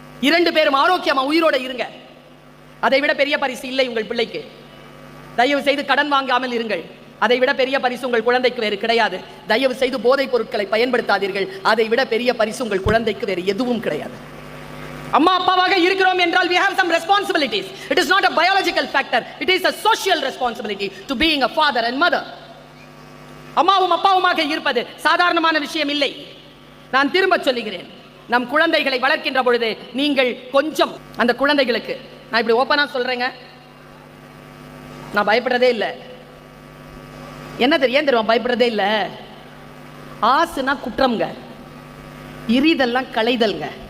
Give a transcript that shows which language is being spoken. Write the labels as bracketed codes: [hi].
[ta] 2 பேரும் ஆரோக்கியமா உயிரோட இருங்க, அதை விட பெரிய பரிசு இல்லை உங்கள் பிள்ளைக்கு. தயவு செய்து கடன் வாங்காமல் இருங்கள், அதை விட பெரிய பரிசு உங்கள் குழந்தைக்கு வேறு கிடையாது. தயவு செய்து போதைப் பொருட்களை பயன்படுத்தாதீர்கள், அதை விட பெரிய பரிசு உங்கள் குழந்தைக்கு வேறு எதுவும் கிடையாது. அம்மா அப்பாவாக இருக்கிறோம் என்றால் [en] we have some responsibilities. It is not a biological factor, it is a social responsibility to being a father and mother. [ta] அம்மாவும் அப்பாவுமாக இருப்பது சாதாரணமான விஷயம் இல்லை. நான் திரும்ப சொல்லுகிறேன், நம் குழந்தைகளை வளர்க்கின்ற பொழுது நீங்கள் கொஞ்சம் அந்த குழந்தைகளுக்கு, நான் இப்படி ஓப்பனா சொல்றேங்க, நான் பயப்படுறதே இல்லை. என்ன தெரியும் பயப்படுறதே இல்லை. ஆசுனா குற்றம்ங்க, இரிதெல்லாம் களைதல்ங்க.